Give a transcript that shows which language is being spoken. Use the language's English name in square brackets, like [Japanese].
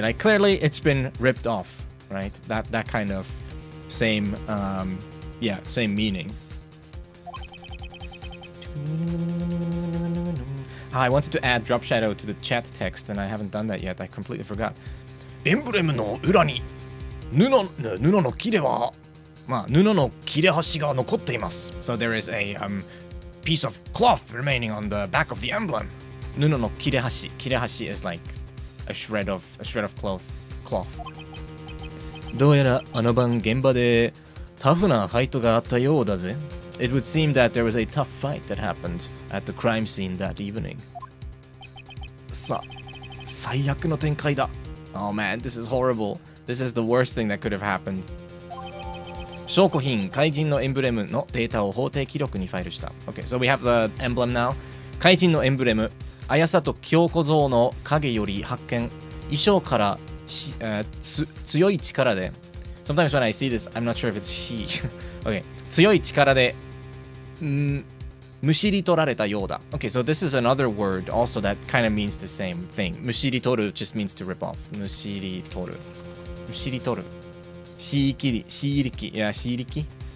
[English] Like, clearly it's been ripped off, right? That kind of same, same meaning. I wanted to add drop shadow to the chat text, and I haven't done that yet. I completely forgot. [Japanese] エンブレムの裏に布の切れは、布の切れ端が残っています。 [English] So there is a piece of cloth remaining on the back of the emblem. [Japanese] 布の切れ端. [English] 切れ端 is like a shred of cloth. [Japanese] どうやらあの晩現場でタフなファイトがあったようだぜ。 [English] It would seem that there was a tough fight that happened at the crime scene that evening. [Japanese] 最悪の展開だ. [English] Oh man, this is horrible. This is the worst thing that could have happened. [Japanese] 証拠品、怪人のエンブレムのデータを法定記録にファイルした. [English] Okay, so we have the emblem now. [Japanese] 怪人のエンブレム、綾里京子像の影より発見。衣装から強い力で. [English] Sometimes when I see this, I'm not sure if it's she. Okay. [Japanese] 強い力で見 mushiritorareta yoda. [English] Okay, so this is another word also that kind of means the same thing. Mushiritoru just means to rip off. Mushiritoru. Mushiritoru. Shiikiri. Shiiriki. Yeah, shiiriki.